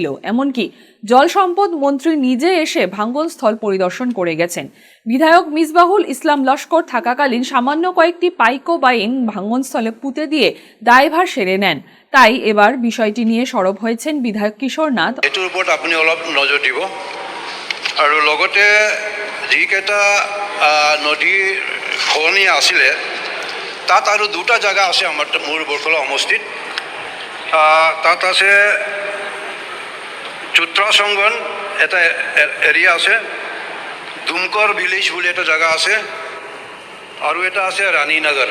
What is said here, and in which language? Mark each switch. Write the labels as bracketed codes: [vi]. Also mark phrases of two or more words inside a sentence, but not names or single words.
[bn] এমনকি জল সম্পদ মন্ত্রী নিজে এসে ভাঙ্গনস্থল পরিদর্শন করে গেছেন। বিধায়ক মিসবাহুল ইসলাম লস্কর থাকাকালীন সামান্য কয়েকটি পাইকো বাইন ভাঙ্গনস্থলে পুঁতে দিয়ে দায়ভার সেরে নেন। তাই এবার বিষয়টি নিয়ে সরব হয়েছেন বিধায়ক কিশোরনাথ। [as] এটার ওপৰত আপুনি অলপ নজৰ দিব আৰু লগতে যিকেইটা নদী খহনীয়া আছিলে তাত আৰু দুটা জায়গা আছে মোৰ বৰখোলা সমষ্টিত। তাত আছে চুত্ৰাসংগন এটা এৰিয়া আছে, দুমকৰ ভিলেজ বুলি এটা জায়গা আছে, আৰু এটা আছে ৰাণীনগৰ।